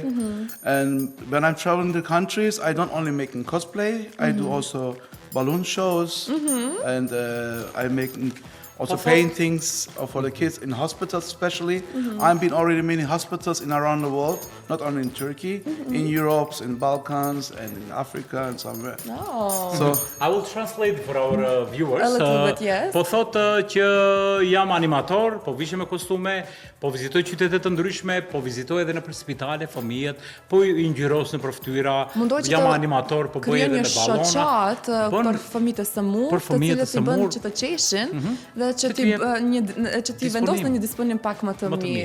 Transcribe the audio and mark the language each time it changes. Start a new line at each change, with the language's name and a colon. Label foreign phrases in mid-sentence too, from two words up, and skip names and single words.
English: And when I'm traveling the countries, I don't only making cosplay, I do also balloon shows, and I'm making also paintings for the kids in hospitals especially. I've been already many hospitals in around the world, not only in Turkey, in Europe, in Balkans, and in Africa and somewhere. Oh. So I will translate for our viewers. A little bit, yes.
Albanian: Po thotë që jam animator, po vishem me kostume, po vizitoj qytete të ndryshme, po vizitoj edhe nëpër spitale fëmijët, po i ngjyros nëpër fytyra. Jam animator, po bëj edhe me ballona. Një shoqat për fëmijët e sëmurë, të cilët i bën që të qeshin dhe që ti vendos në një disponim pak më të mirë.